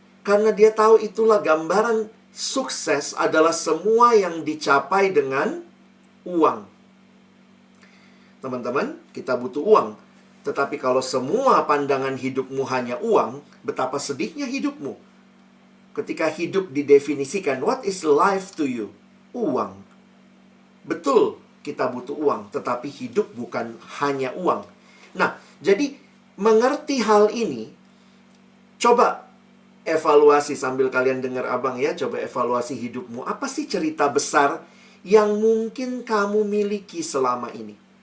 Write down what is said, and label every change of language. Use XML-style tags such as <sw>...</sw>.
<id>Karena dia tahu itulah gambaran sukses adalah semua yang dicapai dengan uang. Teman-teman, kita butuh uang. Tetapi kalau semua pandangan hidupmu hanya uang, betapa sedihnya hidupmu. Ketika hidup didefinisikan,</id> <en>what is life to you?</en> <id>Uang. Betul, kita butuh uang, tetapi hidup bukan hanya uang. Nah, jadi mengerti hal ini, coba evaluasi sambil kalian dengar abang ya, coba evaluasi hidupmu. Apa sih cerita besar yang mungkin kamu miliki selama ini?</id>